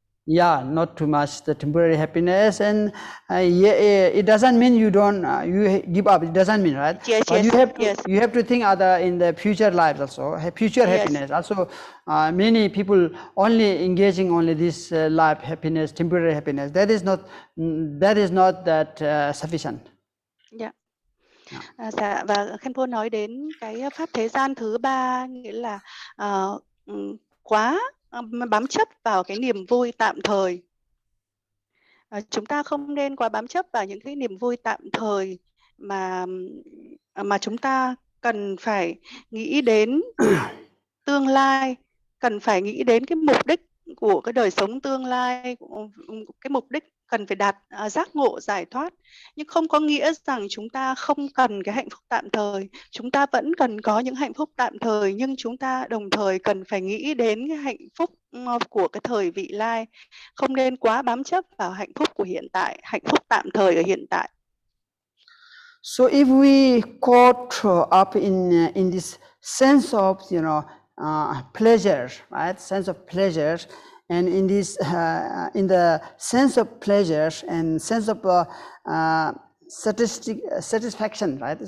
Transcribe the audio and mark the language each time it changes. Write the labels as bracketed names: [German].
[English] Yeah, not too much the temporary happiness, and it doesn't mean you don't you give up. It doesn't mean, right? Yes, but yes, you have to think other in the future lives also, future happiness. Also, many people only engaging only this life happiness, temporary happiness. That is not that sufficient. Yeah. [Vietnamese] Dạ, và Khenpo nói đến cái pháp thế gian thứ ba, nghĩa là quá bám chấp vào cái niềm vui tạm thời. Chúng ta không nên quá bám chấp vào những cái niềm vui tạm thời mà chúng ta cần phải nghĩ đến tương lai, cần phải nghĩ đến cái mục đích của cái đời sống tương lai, cái mục đích cần phải đạt giác ngộ giải thoát, nhưng không có nghĩa rằng chúng ta không cần cái hạnh phúc tạm thời. Chúng ta vẫn cần có những hạnh phúc tạm thời, nhưng chúng ta đồng thời cần phải nghĩ đến cái hạnh phúc của cái thời vị lai, không nên quá bám chấp vào hạnh phúc của hiện tại, hạnh phúc tạm thời ở hiện tại. [English] So if we caught up in this sense of pleasure, right? Sense of pleasure, and in this in the sense of pleasure and sense of satisfaction, right?